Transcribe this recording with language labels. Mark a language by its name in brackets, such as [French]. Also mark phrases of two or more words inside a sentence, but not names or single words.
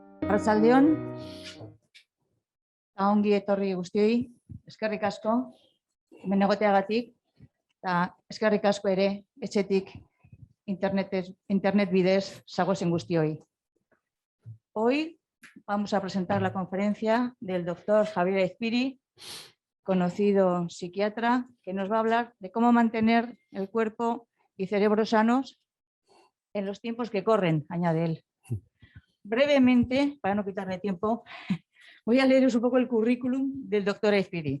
[Basque] Arratsaldeon, ongi etorri guztioi, eskerrik asko, hemen egoteagatik, eta eskerrik asko ere etxetik internet bidez zagozen guztioi. [Spanish] Hoy vamos a presentar la conferencia del doctor Javier Aizpiri, conocido psiquiatra, que nos va a hablar de cómo mantener el cuerpo y cerebro sanos en los tiempos que corren, añade él. Brevemente, para no quitarle tiempo, voy a leeros un poco el currículum del doctor Aizpiri.